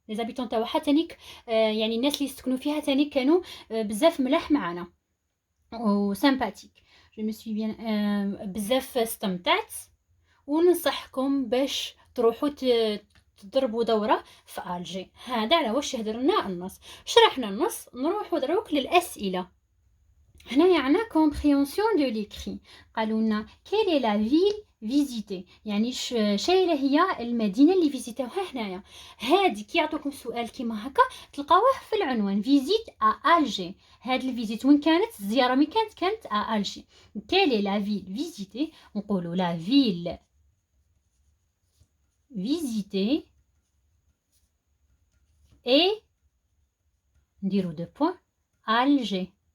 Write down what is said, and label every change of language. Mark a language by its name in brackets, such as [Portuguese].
[Arabic] لي زابيتون تاعها تانيك يعني الناس اللي يسكنوا فيها تانيك كانوا بزاف ملاح معنا وسامباتيك. جو مي سوي بيان، بزاف استمتعت، وننصحكم باش تروحوا تضربوا دوره في الجي. هذا على واش يهضر لنا النص. شرحنا النص، نروحوا دروك للاسئله. هنايا عندنا [French] comprehension de l'écrit. [Arabic] قالوا لنا [French] quelle est la ville visitée، [Arabic] يعني شايله هي المدينه اللي فيزيتوها. هنايا هادي كي يعطوكم سؤال كيما هكا تلقاوه في العنوان فيزيت ا الجي. هاد الفيزيت وين كانت، الزياره مين كانت ا الجي. [French] quelle est la ville visitée، [Arabic] نقولوا [French] la ville visitée et [Arabic] نديرو دو بوين [French] الجي.